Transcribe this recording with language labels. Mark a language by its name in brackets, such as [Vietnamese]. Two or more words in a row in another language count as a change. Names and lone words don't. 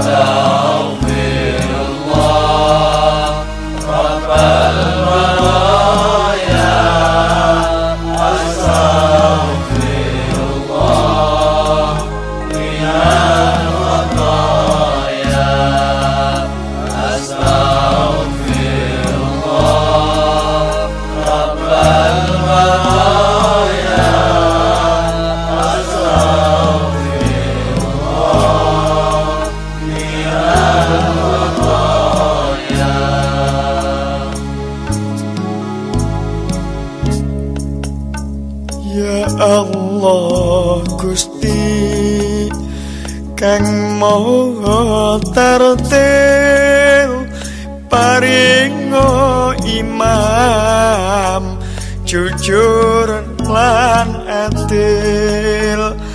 [Arabic] أستغفر الله رب البرايا أستغفر الله من الخطايا أستغفر الله رب البرايا أستغفر الله من الخطايا [Javanese] Ya Allah Gusti kang maha tartil paringo imam jujur lan adil